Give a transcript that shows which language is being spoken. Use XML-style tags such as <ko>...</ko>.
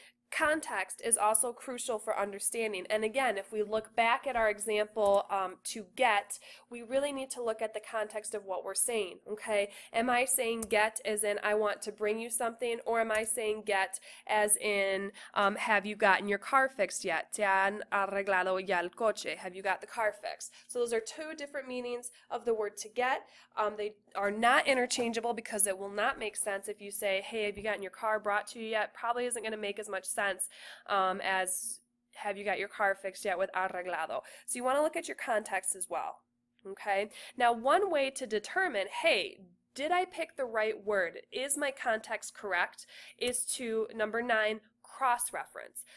<en>Context is also crucial for understanding, and again, if we look back at our example to get, we really need to look at the context of what we're saying, okay? Am I saying get as in I want to bring you something, or am I saying get as in have you gotten your car fixed yet?</en> <es>¿Te han arreglado ya el coche?</es> <en>Have you got the car fixed? So those are two different meanings of the word to get. They are not interchangeable because it will not make sense if you say, hey, have you gotten your car brought to you yet? Probably isn't going to make as much sense as have you got your car fixed yet with arreglado. So you want to look at your context as well. Okay. Now one way to determine, hey, did I pick the right word? Is my context correct? Is to, number 9, cross-reference.</en>